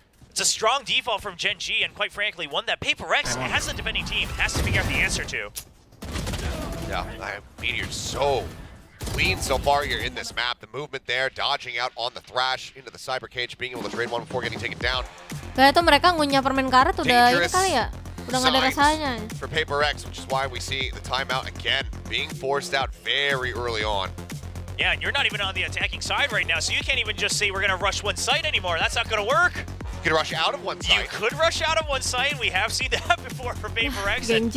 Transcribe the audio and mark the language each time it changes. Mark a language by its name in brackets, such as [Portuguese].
[English] It's a strong default from Gen.G, and quite frankly, one that PRX, as the defending team, has to figure out the answer to. Yeah, Meteor's so clean so far here in this map. The movement there, dodging out on the Thrash into the Cyber Cage, being able to trade one before getting taken down. [Indonesian] Kayak itu mereka ngunyah permen karet udah ini kali ya? Udah nggak ada rasanya. [English] For PRX, which is why we see the timeout again being forced out very early on. Yeah, and you're not even on the attacking side right now, so you can't even just say we're going to rush one site anymore. That's not going to work. You could rush out of one site. You could rush out of one site, and we have seen that before for PRX.